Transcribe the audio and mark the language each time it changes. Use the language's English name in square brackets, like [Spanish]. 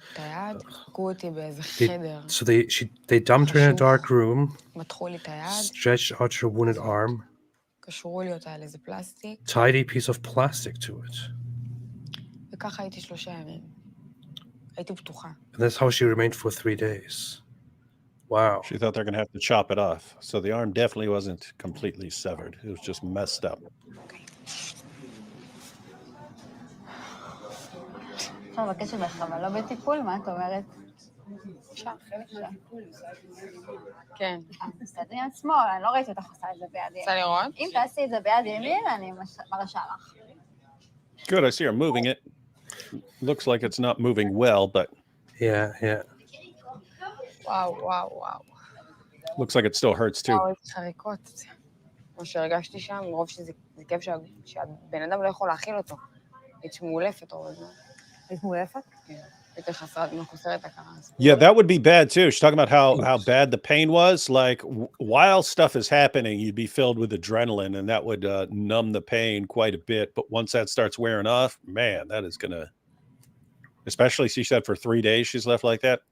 [Hebrew] את היד, הכו אותי באיזה חדר. [English] So they dumped her in a dark room, [Hebrew] מתחו לי את היד, [English] stretched out her wounded arm, [Hebrew] קשרו לי אותה על איזה פלסטיק, [English] tied a piece of plastic to it. [Hebrew] וככה הייתי 3 ימים. הייתי בטוחה. [English] And that's how she remained for 3 days. Wow. She thought they're going to have to chop it off. So the arm definitely wasn't completely severed. It was just messed up. [Hebrew] אפשר לבקש ממך, אבל לא בטיפול, מה את אומרת? אפשר. כן. עשתה את זה עם שמאל, אני לא ראיתי אותך עושה את זה ביד ימין. רוצה לראות? אם תעשי את זה ביד ימין, אני מרשה לך. [English] Good, I see her moving it. Looks like it's not moving well, but Yeah. [Hebrew] וואו. [English] looks like it still hurts too. [Hebrew] וואו, איזה חריקות. מה שהרגשתי שם, מרוב שזה כאב שהבן אדם לא יכול להכיל אותו. הייתי מאולפת רוב הזמן. היית מאולפת? כן. הייתי חסרת, מחוסרת הכרה. [English] Yeah, that would be bad too. She's talking about how bad the pain was. Like while stuff is happening, you'd be filled with adrenaline, and that would numb the pain quite a bit. But once that starts wearing off, man, that is gonna. Especially, she said for 3 days she's left like that.